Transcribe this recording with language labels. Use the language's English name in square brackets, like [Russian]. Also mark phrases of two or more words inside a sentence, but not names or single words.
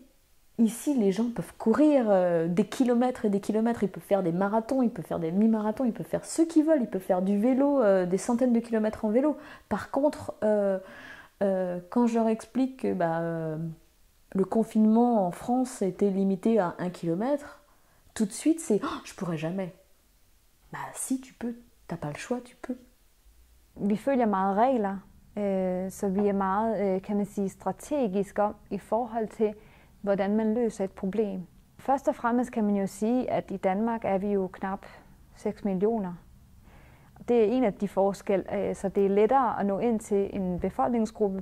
[French] Ici, les gens peuvent courir des kilomètres et des kilomètres, ils peuvent faire des marathons, ils peuvent faire des demi-marathons, ils peuvent faire ce qu'ils veulent, ils peuvent faire du vélo, des centaines de kilomètres en vélo. Par contre, quand je leur explique que le confinement en France était limité à 1 kilomètre, tout de suite c'est « je pourrais jamais ». Bah si, tu peux, t'as pas le choix, tu peux. [Danish] Vi følger meget regler, så vi er meget, kan man sige, strategisk om i forhold til, hvordan man løser et problem. Først og fremmest kan man jo sige, at i Danmark er vi jo knap 6 millioner. Det er en af de forskelle, så det er lettere at nå ind til en befolkningsgruppe.